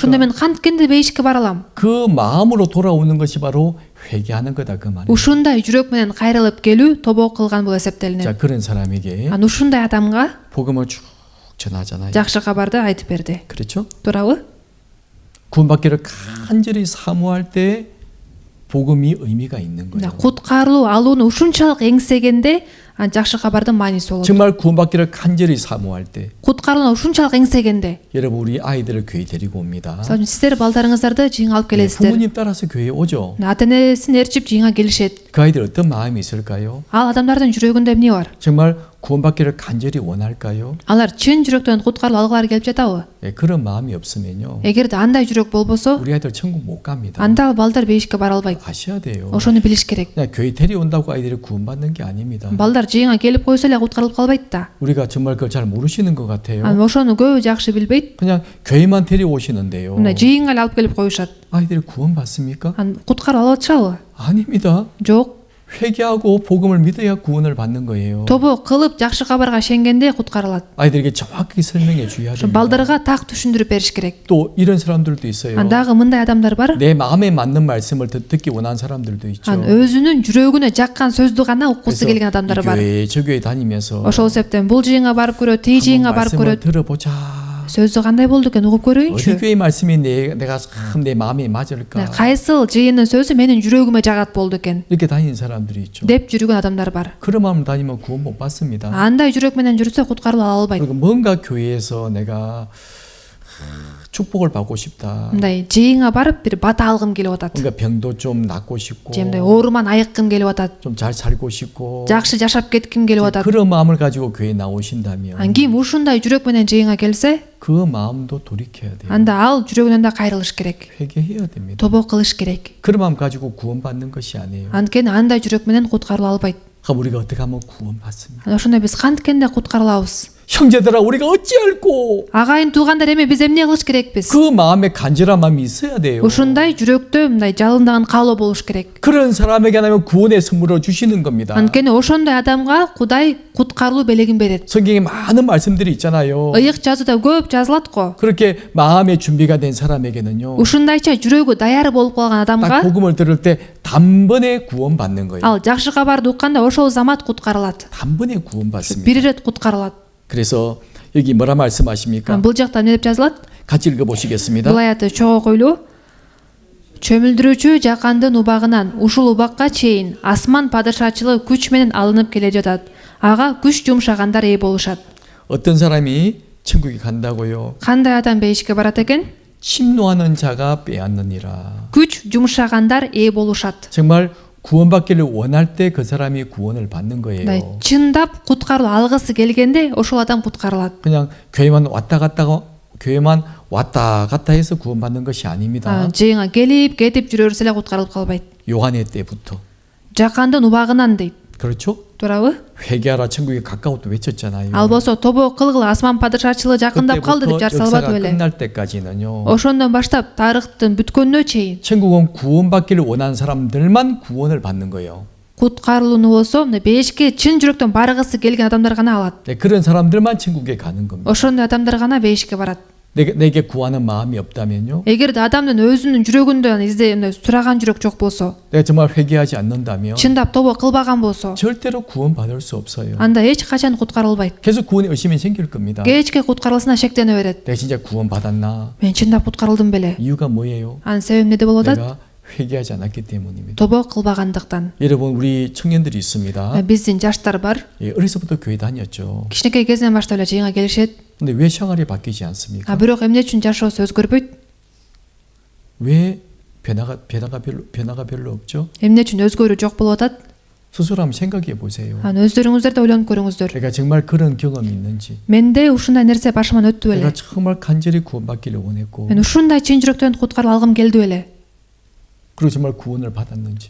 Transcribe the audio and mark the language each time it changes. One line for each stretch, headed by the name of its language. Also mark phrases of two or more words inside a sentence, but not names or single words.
Kyrgyz: Ошондо мен канткенде бейишке бара алам?
Korean: 그 마음으로 돌아오는 것이 바로 회개하는 거다 그 말이에요.
Kyrgyz: Ушундай жүрөк менен кайрылып келүү тобо кылган болуп эсептелинет.
Korean: 자 그런 사람에게
Kyrgyz: Ана ушундай адамга
Korean: 복음을 쭉 전하잖아요.
Kyrgyz: жакшы кабарды айтып берди.
Korean: 그렇죠?
Kyrgyz: туурабы?
Korean: 구원받기를 간절히 사모할 때 복음이 의미가 있는 거예요.
Kyrgyz: Куткарылуу алууну ушунчалык эңсегенде жакшы кабардын мааниси болот.
Korean: 정말 구원받기를 간절히 사모할 때
Kyrgyz: Куткарылууну ушунчалык эңсегенде,
Korean: 여러분 우리 아이들을 교회 데리고 옵니다.
Kyrgyz: мисалы үчүн сиздер балдарыңыздарды жыйынга алып келесиздер.
Korean: 부모님 따라서 교회 오죠.
Kyrgyz: ата энесин ээрчип жыйынга келишет.
Korean: 그 아이들 어떤 마음이 있을까요?
Kyrgyz: Ал адамдардын жүрөгүндө эмне бар?
Korean: 정말 구원받기를 간절히 원할까요?
Kyrgyz: Алар чын жүрөктөн куткарылып алгылары келип жатабы?
Korean: 예, 그런 마음이 없으면요
Kyrgyz: эгерде андай жүрөк болбосо,
Korean: 우리 아이들 천국 못 갑니다.
Kyrgyz: анда ал балдар бейишке бара албайт.
Korean: 아셔야 돼요.
Kyrgyz: ошону билиш керек.
Korean: 그냥 교회 데려온다고 아이들이 구원받는 게 아닙니다.
Kyrgyz: балдар жыйынга келип койсо эле куткарылып калбайт да.
Korean: 우리가 정말 그걸 잘 모르시는 것 같아요.
Kyrgyz: ошону көбү жакшы билбейт.
Korean: 그냥 교회만 데려오시는데요.
Kyrgyz: мына жыйынга эле алып келип коюшат.
Korean: 아이들이 구원받습니까?
Kyrgyz: куткарып алып атышабы?
Korean: 아닙니다.
Kyrgyz: жок.
Korean: 회개하고 복음을 믿어야 구원을 받는 거예요.
Kyrgyz: тобо кылып жакшы кабарга ишенгенде куткарылат.
Korean: 아이들에게 정확히 설명해 줘야
Kyrgyz: ошо
Korean: 됩니다.
Kyrgyz: балдарга так түшүндүрүп бериш керек.
Korean: 또 이런 사람들도 있어요.
Kyrgyz: дагы мындай адамдар бар.
Korean: 내 마음에 맞는 말씀을 듣기 원하는 사람들도 있죠.
Kyrgyz: өзүнүн жүрөгүнө жаккан сөздү гана уккусу
Korean: 그래서
Kyrgyz: келген адамдар
Korean: 이
Kyrgyz: бар.
Korean: 교회 저 교회 다니면서
Kyrgyz: ошол себептен бул жыйынга барып көрөт, тиги жыйынга барып
Korean: 말씀을
Kyrgyz: көрөт.
Korean: 들어보자.
Kyrgyz: сөзү кандай болду экен угуп
Korean: 어디
Kyrgyz: көрөйүнчү.
Korean: 교회 말씀이 내가 참 내 마음에 맞을까?
Kyrgyz: кайсыл жыйындын сөзү менин жүрөгүмө жагат болду экен
Korean: 이렇게 다니는 사람들이 있죠.
Kyrgyz: деп жүргөн адамдар бар.
Korean: 그런 마음 다니면 구원 못 받습니다.
Kyrgyz: андай жүрөк менен жүрсө куткарылып ала албайт.
Korean: 그리고 뭔가 교회에서 내가 축복을 받고 싶다.
Kyrgyz: мындай жыйынга барып бир бата алгым келип атат.
Korean: 뭔가 병도 좀 낫고 싶고
Kyrgyz: же мындай ооруман айыккым келип атат.
Korean: 좀 잘 살고 싶고
Kyrgyz: жакшы жашап кетким келип атат.
Korean: 그런 마음을 가지고 교회에 나오신다면
Kyrgyz: ким ушундай жүрөк менен жыйынга келсе,
Korean: 그 마음도 돌이켜야 돼요.
Kyrgyz: анда ал жүрөгүнөн да кайрылыш керек.
Korean: 회개해야 됩니다.
Kyrgyz: тобо кылыш керек.
Korean: 그런 마음 가지고 구원받는 것이 아니에요.
Kyrgyz: анткени андай жүрөк менен куткарыла албайт.
Korean: 그럼 우리가 어떻게 하면 구원받습니까?
Kyrgyz: ошондо биз канткенде куткарылабыз?
Korean: 형제들아 우리가 어찌 알고
Kyrgyz: агайын туугандар, эми биз эмне кылыш керекпиз?
Korean: 그 마음에 간절한 마음이 있어야 돼요.
Kyrgyz: ушундай жүрөктө мындай жалындаган каалоо болуш керек.
Korean: 그런 사람에게 하나님은 구원의 선물을 주시는 겁니다.
Kyrgyz: анткени ошондой адамга Кудай куткарылуу белегин берет.
Korean: 성경에 많은 말씀들이 있잖아요.
Kyrgyz: ыйык жазууда көп жазылат го.
Korean: 그렇게 마음의 준비가 된 사람에게는요.
Kyrgyz: ушундайча жүрөгү даяр болуп калган
Korean: 딱
Kyrgyz: адамга
Korean: 복음을 들을 때 단번에 구원받는 거예요.
Kyrgyz: ал жакшы кабарды укканда ошол замат куткарылат.
Korean: 단번에 구원받습니다.
Kyrgyz: бир ирет куткарылат.
Korean: 그래서 여기 뭐라 말씀하십니까?
Kyrgyz: бул жакта эмне деп жазылат?
Korean: 같이 읽어보시겠습니다.
Kyrgyz: бул аятты чогуу ойлоо. чөмүлдүрүүчү жакандын убагынан ушул убакка чейин асман падышачылыгы күч менен алынып келе жатат. ага күч жумшагандар ээ болушат.
Korean: 어떤 사람이 천국에 간다고요?
Kyrgyz: кандай адам бейишке барат экен?
Korean: 침노하는 자가 빼앗느니라.
Kyrgyz: күч жумшагандар ээ болушат.
Korean: 정말 구원받기를 원할 때 그 사람이 구원을 받는 거예요.
Kyrgyz: чындап куткарылып алгысы келгенде ошол адам куткарылат.
Korean: 그냥 교회만 왔다 갔다 해서 구원받는 것이 아닙니다.
Kyrgyz: жыйынга келип кетип жүрөрүз эле куткарылып калбайт.
Korean: 요한의 때부터.
Kyrgyz: жакандын убагынан дейт.
Korean: 그렇죠?
Kyrgyz: туурабы?
Korean: 회개하라 천국이 가까웠다 외쳤잖아요.
Kyrgyz: ал болсо тобо кылгыла асман падышачылыгы жакындап калды деп
Korean: 그때부터
Kyrgyz: жарсалбады
Korean: 역사가
Kyrgyz: беле?
Korean: 끝날 때까지는요.
Kyrgyz: ошондон баштап тарыхтын бүткөнүнө чейин
Korean: 천국은 구원받기를 원하는 사람들만 구원을 받는 거예요.
Kyrgyz: куткарылууну болсо мына бейишке чын жүрөктөн баргысы келген адамдар гана алат.
Korean: 네, 그런 사람들만 천국에 가는 겁니다.
Kyrgyz: ошондой адамдар гана бейишке барат.
Korean: 내게 구하는 마음이 없다면요.
Kyrgyz: эгерде адамдын өзүнүн жүрөгүндөн сураган жүрөк жок болсо,
Korean: 내가 정말 회개하지 않는다면
Kyrgyz: чындап тобо кылбаган болсо,
Korean: 절대로 구원받을 수 없어요.
Kyrgyz: анда эч качан куткарылбайт.
Korean: 계속 구원에 의심이 생길 겁니다.
Kyrgyz: Кечке куткарылсына шектене берет.
Korean: 내가 진짜 구원받았나?
Kyrgyz: Мен чындап куткарылдым беле?
Korean: 이유가 뭐예요?
Kyrgyz: Анын себеби эмнеде болуп атат?
Korean: 내가 회개하지 않았기 때문입니다.
Kyrgyz: тобо кылбагандыктан.
Korean: 여러분 우리 청년들이 있습니다.
Kyrgyz: Биздин жаштар бар.
Korean: 예, 어려서부터 교회 다녔죠.
Kyrgyz: Кичинекей кезинен баштап эле жыйынга келишет.
Korean: 근데 왜 생활이 바뀌지 않습니까?
Kyrgyz: Бирок эмне үчүн жашоосу өзгөрбөйт?
Korean: 왜 변화가 별로 없죠?
Kyrgyz: Эмне үчүн өзгөрүү жок болуп атат?
Korean: 스스로 한번 생각해 보세요.
Kyrgyz: Аны өздөрүңүздөр да ойлонуп көрүңүздөр.
Korean: 내가 정말 그런 경험이 있는지.
Kyrgyz: Менде ушундай нерсе башыман өттү
Korean: 내가
Kyrgyz: беле?
Korean: 정말 간절히 구원받기를 원했고.
Kyrgyz: Мен ушундай чын жүрөктөн куткарылып алгым келди беле?
Korean: 그리고 정말 구원을 받았는지.